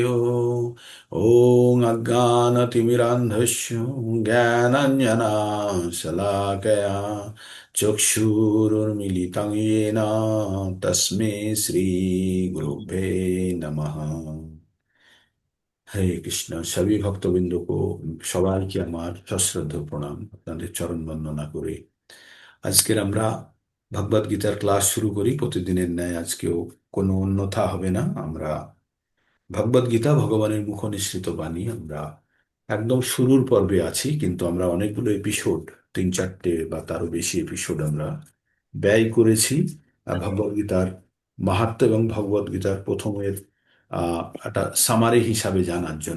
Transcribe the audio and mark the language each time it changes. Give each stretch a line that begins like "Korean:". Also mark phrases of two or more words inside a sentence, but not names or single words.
Sanskrit: ॐ अज्ञानतिमिरान्धस्य ज्ञानाञ्जनशलाकया चक्षुरुन्मीलितं येन तस्मै श्रीगुरुभ्ये नमः।
Bangla: হরে কৃষ্ণ। সবই ভক্তবৃন্দ কো সবাইকে আমার সশ্রদ্ধ প্রণাম, আপনাদের চরণ বন্দনা করে আজকের আমরা ভগবদ গীতার ক্লাস শুরু করি। প্রতিদিনের ন্যায় আজকেও কোনো অন্যথা হবে না। আমরা ভগবদ গীতা ভগবানের মুখ নিঃসৃত বাণী, আমরা একদম শুরুর পর্বে আছি, কিন্তু আমরা অনেকগুলো এপিসোড, 3-4টে বা তারও বেশি এপিসোড আমরা ব্যয় করেছি ভগবদ গীতার মাহাত্ম্য এবং ভগবদ গীতার প্রথমের একটা সামারি হিসাবে জানার জন্য।